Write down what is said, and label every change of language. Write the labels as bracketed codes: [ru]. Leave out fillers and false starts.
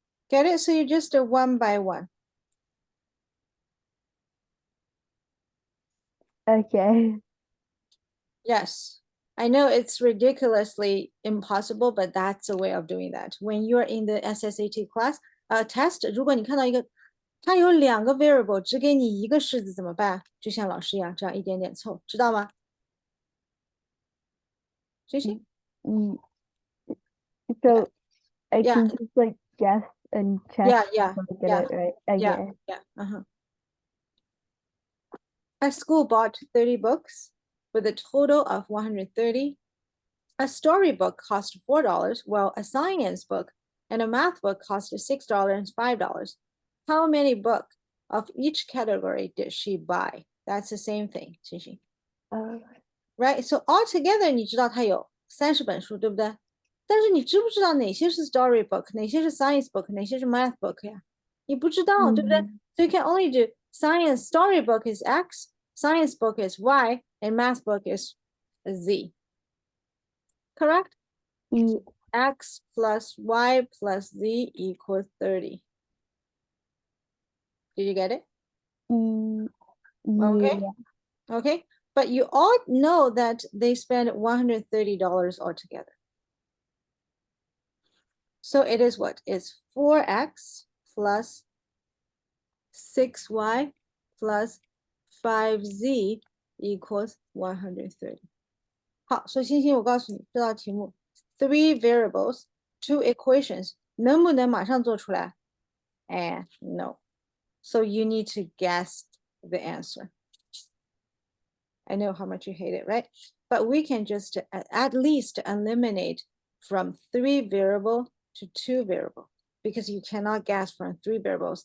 [en] Get it? So you just do one by one. Okay. Yes. I know it's ridiculously impossible, but that's a way of doing that. When you're in the SSAT class, test, [zh] 如果你看到一个它有2个 variable， 只给你一个式子怎么办？就像老师一样，这样一点点凑，知道吗？星星 [en] So I Yeah. can just like guess and check Yeah, if I get it right. Okay. Yeah. Our school bought 30 books with a total of 130. A storybook cost $4, while a science book and a math book cost $6 and $5. How many books of each category did she buy? That's the same thing, xinxin. Right? [zh] So altogether, 你知道它有30本书，对不对？但是你知不知道哪些是 storybook，哪些是 science book，哪些是 math book 呀？你不知道，对不对？ [en] So you can only do science storybook is X, science book is Y, and math book is Z. Correct? X plus Y plus Z equals 30. Did you get it? Okay. Okay. But you all know that they spend $130 altogether. So it is what? It's 4x plus 6y plus 5z equals 130. [zh] 好，所以星星，我告诉你，这道题目 [en] three variables, two equations [zh] 能不能马上做出来？ [en] 哎 no. So you need to guess the answer. I know how much you hate it, right? But we can just at least eliminate from 3 variable to 2 variable because you cannot guess from 3 variables.